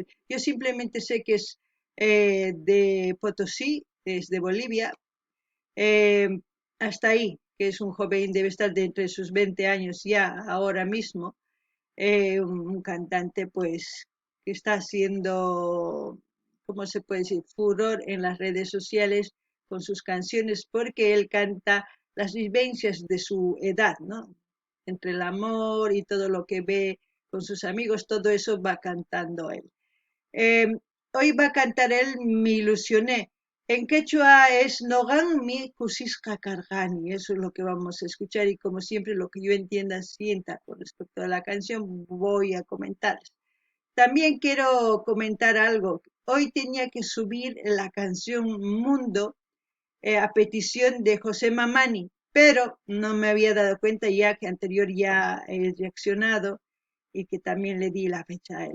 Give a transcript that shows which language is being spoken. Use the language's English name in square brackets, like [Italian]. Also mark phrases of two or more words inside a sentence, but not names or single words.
[Spanish] Yo simplemente sé que es de Potosí, es de Bolivia, hasta ahí, que es un joven, debe estar de entre sus 20 años ya ahora mismo, un cantante pues que está haciendo, ¿cómo se puede decir?, furor en las redes sociales con sus canciones porque él canta las vivencias de su edad, ¿no? Entre el amor y todo lo que ve con sus amigos, todo eso va cantando él. Hoy va a cantar él Me ilusioné. En quechua es [Quechua] Nogan mi kusisqa karqani. [Spanish] Eso es lo que vamos a escuchar y como siempre lo que yo entienda, sienta con respecto a la canción, voy a comentarles. También quiero comentar algo. Hoy tenía que subir la canción Mundo a petición de José Mamani, pero no me había dado cuenta ya que anterior ya he reaccionado y que también le di la fecha a él.